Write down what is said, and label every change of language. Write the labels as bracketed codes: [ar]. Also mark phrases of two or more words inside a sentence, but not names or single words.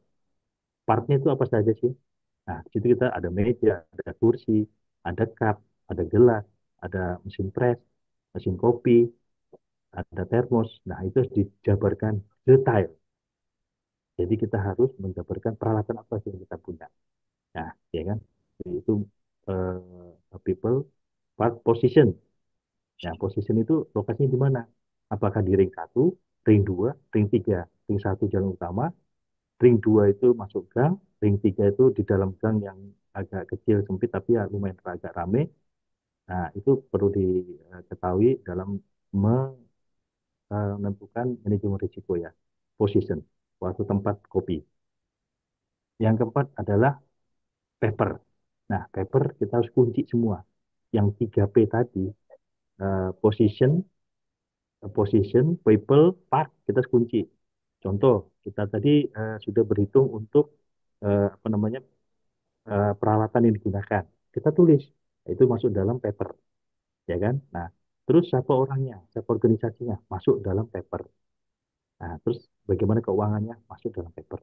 [id] Partnya itu apa saja sih? Nah, di situ kita ada meja, ada kursi, ada cup, ada gelas, ada mesin press, mesin kopi, ada termos. Nah, itu harus dijabarkan detail. Jadi kita harus menjabarkan peralatan apa sih yang kita punya. Nah, ya kan? Jadi itu [en] people part position. [id] Nah, position itu lokasinya di mana? Apakah di ring 1, ring 2, ring 3? Ring 1 jalan utama, ring 2 itu masuk gang, ring 3 itu di dalam gang yang agak kecil sempit tapi ya lumayan agak rame. Nah, itu perlu diketahui dalam menentukan manajemen risiko ya, position, waktu tempat kopi. Yang keempat adalah paper. Nah, paper kita harus kunci semua. Yang 3P tadi, [en] position, people, part, [id] kita harus kunci. Contoh, kita tadi sudah berhitung untuk apa namanya peralatan yang digunakan. Kita tulis, itu masuk dalam paper, ya kan? Nah, terus siapa orangnya, siapa organisasinya, masuk dalam paper. Nah, terus bagaimana keuangannya masuk dalam paper.